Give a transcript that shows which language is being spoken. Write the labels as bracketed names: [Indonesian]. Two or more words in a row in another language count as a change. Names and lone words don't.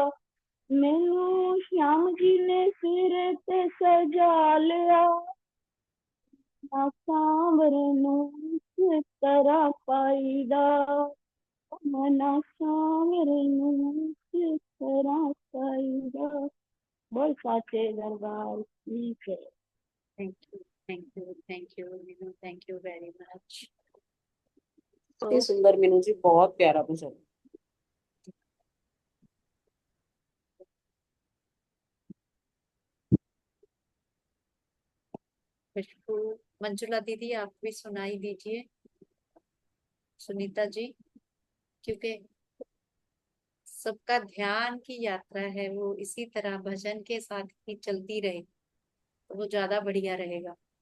[Punjabi] ਮੈਨੂੰ ਸ਼ਿਆਮ ਜੀ ਨੇ ਸਿਰ ਤੇ ਸਜਾ ਲਿਆ, ਨਾ ਸਾਂਵਰੇ ਨੂੰ ਇਸ ਤਰ੍ਹਾਂ ਪਾਈਦਾ, ਮਨਾ ਸਾਂਵਰੇ ਨੂੰ ਇਸ ਤਰ੍ਹਾਂ ਪਾਈਦਾ। [Hindi] बोल साचे दरबार की जय। [English] Thank you, thank you, thank you Meenu, thank you very much. [Hindi] ये सुंदर मीनू जी, बहुत प्यारा भजन। खुशबू, मंजुला दीदी आप भी सुनाई दीजिए, सुनीता जी, क्योंकि सबका ध्यान की यात्रा है वो इसी तरह भजन के साथ ही चलती रहे तो वो ज्यादा बढ़िया रहेगा।